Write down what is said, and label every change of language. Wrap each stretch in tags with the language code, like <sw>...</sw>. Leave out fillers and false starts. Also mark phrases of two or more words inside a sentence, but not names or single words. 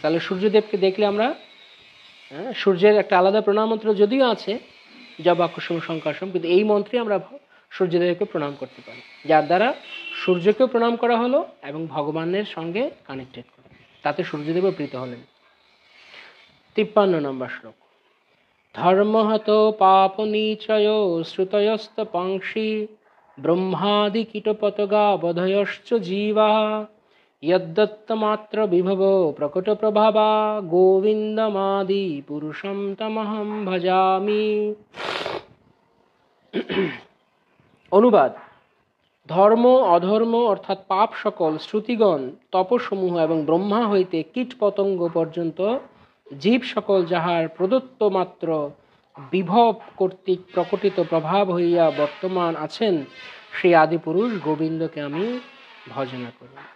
<bn>তাহলে সূর্যদেবকে দেখলে আমরা, সূর্যের একটা আলাদা প্রণাম মন্ত্র যদিও আছে,</bn> <sa>জবা কুসুম সংকর্ষম,</sa> <bn>কিন্তু এই মন্ত্রে আমরা সূর্যদেবকে প্রণাম করতে পারি, যার দ্বারা সূর্যকেও প্রণাম করা হলো এবং ভগবানের সঙ্গে কানেক্টেড করা, তাতে সূর্যদেবও প্রীত হলেন। 53 নম্বর শ্লোক।</bn> <sa>ধর্মহত পাপ নিচয় শ্রুতয়স্ত পাংশি ব্রহ্মাদি কীটপতগা বধয়শ্চ জীবা यद्दत्तमात्र विभवो प्रकट प्रभावा गोविंदमादि पुरुषं तमहं भजामि।</sa> <bn>অনুবাদ: ধর্ম অধর্ম অর্থাৎ পাপ সকল, শ্রুতিগণ, তপসমূহ এবং ব্রহ্মা হইতে কীট পতঙ্গ পর্যন্ত জীব সকল যাহার প্রদত্ত মাত্র বিভব কর্তৃক প্রকটিত প্রভাব হইয়া বর্তমান আছেন, সেই আদিপুরুষ গোবিন্দকে আমি ভজনা করি।</bn>